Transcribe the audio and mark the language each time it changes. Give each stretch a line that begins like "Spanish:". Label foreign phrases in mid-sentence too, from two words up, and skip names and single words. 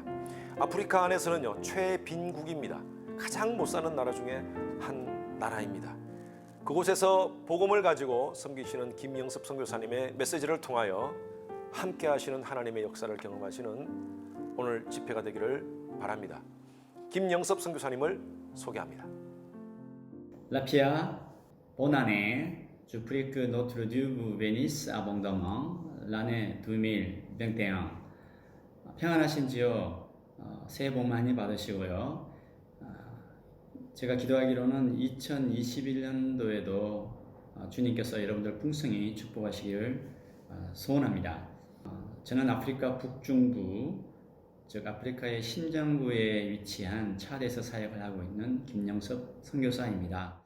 Korean: 아프리카 안에서는요, 최빈국입니다. 가장 못 사는 나라 중에 한 나라입니다. 그곳에서 복음을 가지고 섬기시는 김영섭 선교사님의 메시지를 통하여 함께 하시는 하나님의 역사를 경험하시는 오늘 집회가 되기를 바랍니다. 김영섭 선교사님을 소개합니다.
French: La Pierre, bonne année. Je prie que notre Dieu vous bénisse abondamment l'année 2021.
Korean: 평안하신지요? 새해 복 많이 받으시고요. 제가 기도하기로는 2021년도에도 주님께서 여러분들 풍성히 축복하시기를 소원합니다. 저는 아프리카 북중부, 즉 아프리카의 심정부에 위치한 차드에서 사역을 하고 있는 김영섭 선교사입니다.